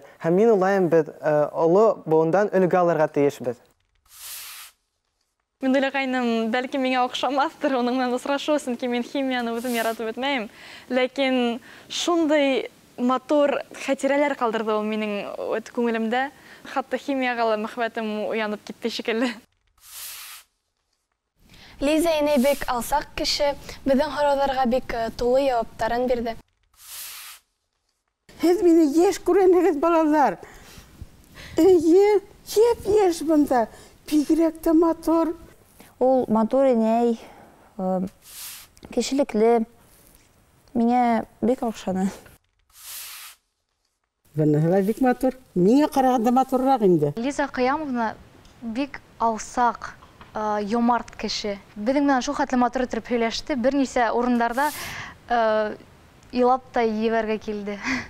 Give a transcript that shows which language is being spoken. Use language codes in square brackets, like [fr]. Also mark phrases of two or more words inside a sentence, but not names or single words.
[ba] Һәм мин уйлайым, беҙ оло быуындан өлгө алырға тейешбеҙ. Мин уйлағайным, бәлки миңә оҡшамаҫтыр уның менән осрашыу, сөнки мин химияны үҙем яратып бөтмәйем. [tt] Ләкин шундай матур хәтирәләр калдырды ул минең күңелемдә. Хатта химиягә мәхәббәтем уянып китте шикелле. Лиза инәй бик алсак кеше, безнең һорауларга бик тулы җавапларын бирде. Һез мине яшь күрәнегез балалар. Еп-еш бында. Бигрәк тә матур. Ул матур инәй, кешелекле. [ba] Миңа бик оҡшаны. Быныһы бик матур. Миңә ҡарағанда матурыраҡ инде. Лиза Ҡыямовна бик алсаҡ, йомарт кеше. Беҙҙең менән шул хәтле матур итеп һөйләште, бер нисә урындарҙа илап та ебәргә килде.